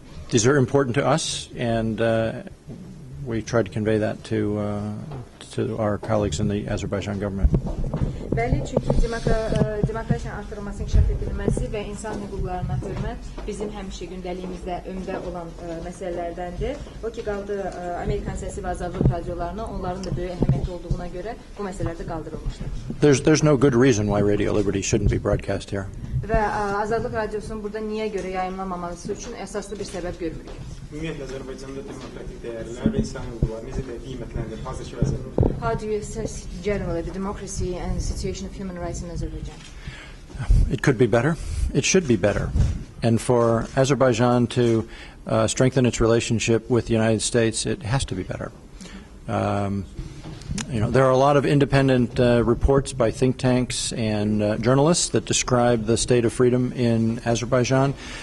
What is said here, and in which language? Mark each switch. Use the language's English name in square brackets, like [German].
[English] These are important to us, and we tried to convey that to our colleagues in the Azerbaijan government. [Azerbaijani] Bəli, çünki demokratiyanın artırılması, inkişaf edilməsi və insan hüquqlarına hörmət bizim həmişə gündəliyimizdə öndə olan məsələlərdəndir. O ki, qaldı Amerikan səsi və Azadlıq radiolarına, onların da böyük əhəmiyyəti olduğuna görə bu məsələlər də qaldırılmışdır. [English] There's no good reason why Radio Liberty shouldn't be broadcast here. [Azerbaijani] Və Azadlıq radiosunun burada niyə görə yayımlanmaması üçün əsaslı bir səbəb görmürük. Ümumiyyətlə Azərbaycanda demokratik dəyərlər və insan hüquqları necə də qiymətləndirir hazırki vəziyyətdə? [English] How do you assess generally the democracy and the situation of human rights in Azerbaijan? It could be better. It should be better. And for Azerbaijan to strengthen its relationship with the United States, it has to be better. There are a lot of independent reports by think tanks and journalists that describe the state of freedom in Azerbaijan.